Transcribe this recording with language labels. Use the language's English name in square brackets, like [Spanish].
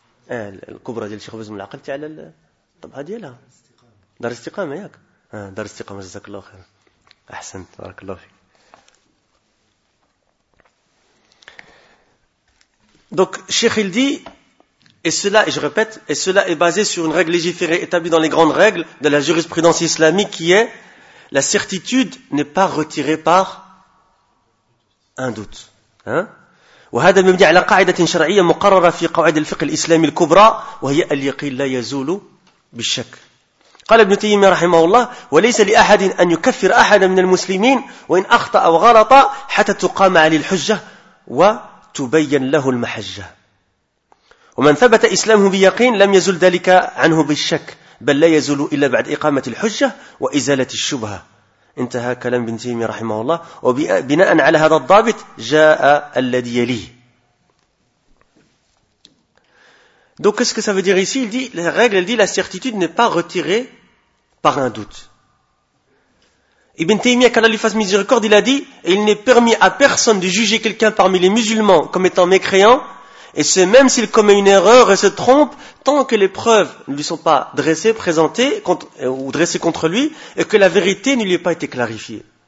[Arabic] الكبرى ديال الشيخ بزم العقل تي على الطبعه ديالها دار الاستقامه ياك دار الاستقامه جزاك الله خير احسنت بارك الله فيك دونك الشيخ [French] il dit et cela et je répète et cela est basé sur une règle légiférée établie dans les grandes règles de la jurisprudence islamique qui est la certitude n'est pas retirée par un doute hein. [Arabic] وهذا مبني على قاعدة شرعية مقررة في قواعد الفقه الإسلامي الكبرى وهي اليقين لا يزول بالشك. قال ابن تيمية رحمه الله وليس لأحد أن يكفر أحد من المسلمين وإن أخطأ أو غلط حتى تقام عليه الحجة وتبين له المحجة. ومن ثبت إسلامه بيقين لم يزل ذلك عنه بالشك بل لا يزول إلا بعد إقامة الحجة وإزالة الشبهة. انتهى كلام ابن تيمية رحمه الله وبناء على هذا الضابط جاء الذي يليه. [French] Donc qu'est-ce que ça veut dire ici? Il dit la règle, elle dit la certitude n'est pas retirée par un doute. Ibn Taymiyyah, qu'Allah lui fasse miséricorde, il a dit et il n'est permis à personne de juger quelqu'un parmi les musulmans comme étant mécréant et ce même s'il commet une erreur et se trompe tant que les preuves ne lui sont pas dressées, présentées contre, ou dressées contre lui et que la vérité ne lui ait pas été clarifiée.